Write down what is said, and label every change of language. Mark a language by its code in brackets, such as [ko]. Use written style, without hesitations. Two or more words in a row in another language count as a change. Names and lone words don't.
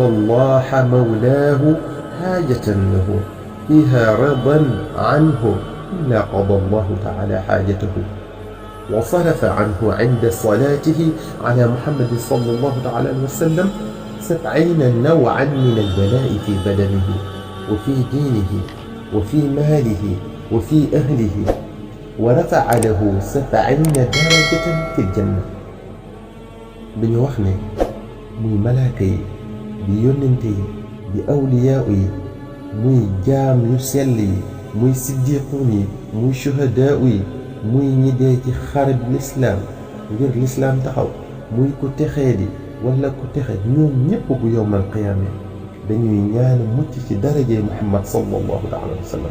[ar] الله مولاه حاجة له فيها رضا عنه إلا قضى الله تعالى حاجته وصرف عنه عند صلاته على محمد صلى الله عليه وسلم 70 نوعا من البلاء في بدنه وفي دينه وفي ماله وفي أهله ورفع له 70 درجة في الجنة. [wo] dañu wax ne muy malaaka yi di yónnente yi di awliyaa yi muy jaam yu sell yi muy siddiquun yi muy shuhadaa yi muy ñi dee ci xareb lislaam ngir lislaam taxaw muy ku texee di wala ku texe ñoom ñépp bu [ar] يوم القيامة [wo] dañuy ñaan mucc ci darajee Muhammad [ar] صلى الله تعالى عليه وسلم.